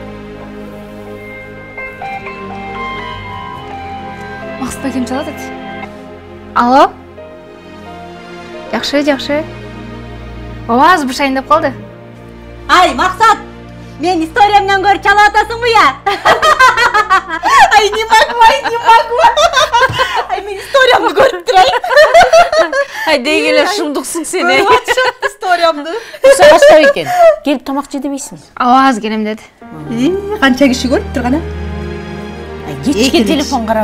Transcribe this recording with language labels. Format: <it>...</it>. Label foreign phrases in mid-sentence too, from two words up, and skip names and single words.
<ky>Максат акем чалат эт. Алло? Жакшы. Ооба, азыр бир шайындап калды. Ай, Максат! Мен историямдан көрүп чалып атасыңбы я?</ky> <ru>Ай, не могу.</ru> <ky>Ай, мен историямды көрүп турайын. Ай, деги эле шумдуксуң сен. Көрүп атышат историямды. Курса баштап экен. Келип тамак же дебейсиң? Ооба, азыр келем деди. Канча киши көрүп турган а? Кечке телефон карабай.</ky>